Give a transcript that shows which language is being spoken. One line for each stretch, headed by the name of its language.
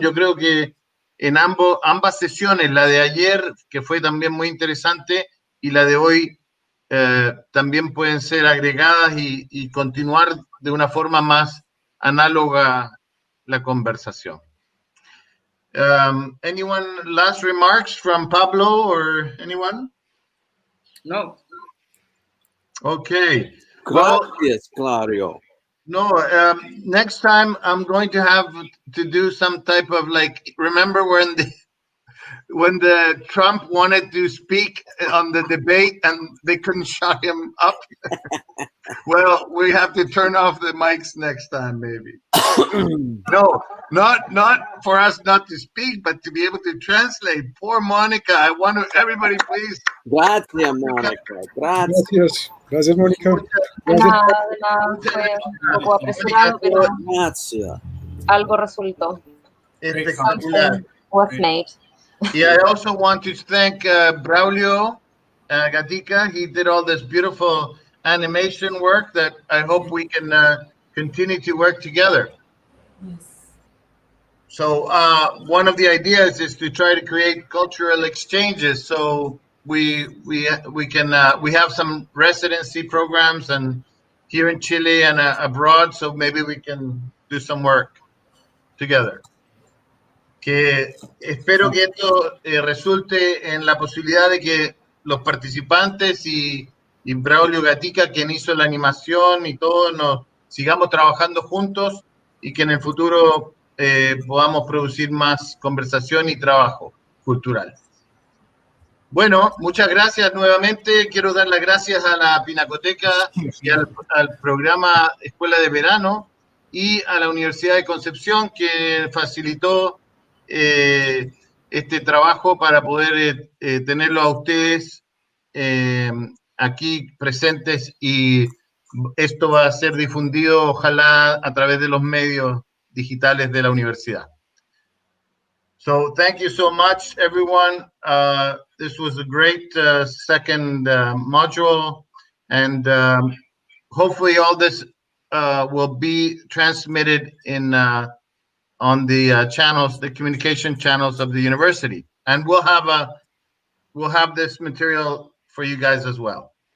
Spanish: Yo creo que en ambas sesiones, la de ayer, que fue también muy interesante, y la de hoy, también pueden ser agregadas y continuar de una forma más análoga la conversación.
English: Anyone last remarks from Pablo or anyone? No. Okay.
Spanish: Gracias, Claudio.
English: No, next time I'm going to have to do some type of like, remember when the Trump wanted to speak on the debate and they couldn't shut him up? Well, we have to turn off the mics next time, maybe. No, not for us not to speak, but to be able to translate. Poor Monica. I want to, everybody, please.
Spanish: Gracias, Monica. Gracias. Gracias, Mónica. De nada, fue un poco apresurado, pero algo resultó. Espectacular.
English: Was made. Yeah, I also want to thank Braulio Gatica. He did all this beautiful animation work that I hope we can continue to work together. Yes. So one of the ideas is to try to create cultural exchanges. So we have some residency programs and here in Chile and abroad, so maybe we can do some work together.
Spanish: Que espero que esto resulte en la posibilidad de que los participantes y Braulio Gatica, quien hizo la animación y todo, nos sigamos trabajando juntos y que en el futuro podamos producir más conversación y trabajo cultural. Bueno, muchas gracias nuevamente. Quiero dar las gracias a la Pinacoteca y al programa Escuela de Verano y a la Universidad de Concepción que facilitó este trabajo para poder tenerlo a ustedes aquí presentes, y esto va a ser difundido ojalá a través de los medios digitales de la universidad.
English: So thank you so much, everyone. This was a great second module, and hopefully all this will be transmitted in on the channels, the communication channels of the university, and we'll have this material for you guys as well.